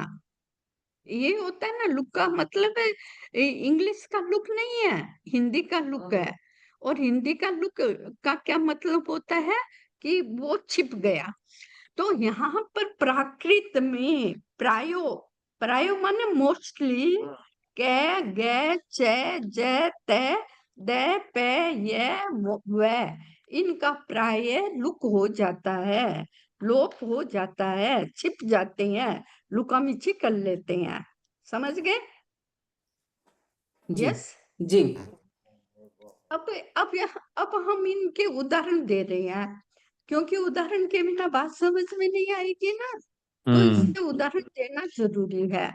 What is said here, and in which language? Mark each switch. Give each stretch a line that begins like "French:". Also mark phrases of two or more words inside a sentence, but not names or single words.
Hindi: ये होता है ना, लुक का मतलब है, इंग्लिश का लुक नहीं है, हिंदी का लुक है। और हिंदी का लुक का क्या मतलब होता है? कि वो छिप गया। तो यहाँ पर प्राकृत में प्रायो, प्रायो माने मोस्टली,
Prakrit languages: कै, गे, चे, जे, ते, दे, पे, ये, वे,
Hindi: इनका प्राय लुक हो जाता है, लोप हो जाता है, छिप जाते हैं, लुका मिची कर लेते हैं। समझ गए? जी यस। जी अब हम इनके उदाहरण दे रहे हैं, क्योंकि उदाहरण के बिना बात समझ में नहीं आएगी ना, तो इससे उदाहरण देना जरूरी है।